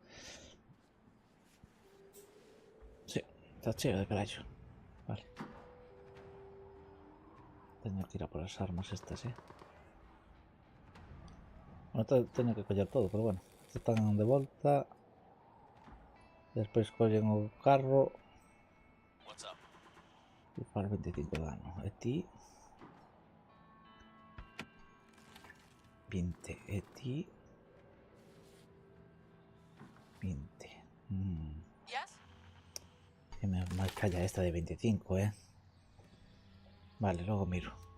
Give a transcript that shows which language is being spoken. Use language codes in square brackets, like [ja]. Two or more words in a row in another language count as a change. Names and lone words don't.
[gl] Sí, está cheo de carallo. Vale. [es] Tengo que ir a por las armas estas, Bueno, tengo que coger todo, pero bueno. Están de vuelta. [gl] Despois collen o carro. [en] What's up? [gl] E para 25 de dano. E ti 20. E ti 20. [en] Yes? [es] Que me marca ya esta de 25, Vale, luego miro.